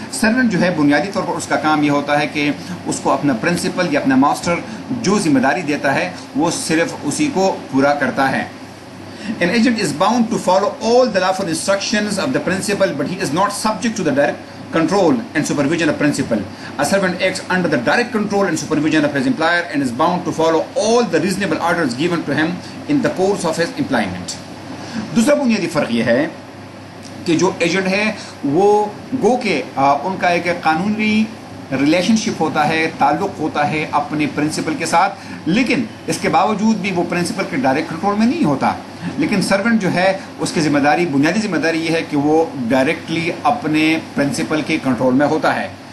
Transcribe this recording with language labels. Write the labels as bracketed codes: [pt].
[ur] Servant جو ہے بنیادی طور پر اس کا کام یہ ہوتا ہے کہ اس کو اپنا پرنسپل یا اپنا ماسٹر جو ذمہ داری دیتا ہے وہ صرف اسی کو پورا کرتا ہے. [en] An agent is bound to follow all the lawful instructions of the principal, but he is not subject to the direct control and supervision of principal. A servant acts under the direct control and supervision of his employer and is bound to follow all the reasonable orders given to him in the course of his employment. [ur] دوسرا بنیادی فرق یہ ہے کہ جو agent ہے وہ گو کہ ان کا ایک قانونی ریلیشن شپ ہوتا ہے، تعلق ہوتا ہے اپنے پرنسپل کے ساتھ، لیکن اس کے باوجود بھی وہ پرنسپل کے ڈائریکٹ کنٹرول میں نہیں ہوتا. لیکن سرونٹ جو ہے اس کی ذمہ داری، بنیادی ذمہ داری یہ ہے کہ وہ ڈائریکٹلی اپنے پرنسپل کے کنٹرول میں ہوتا ہے.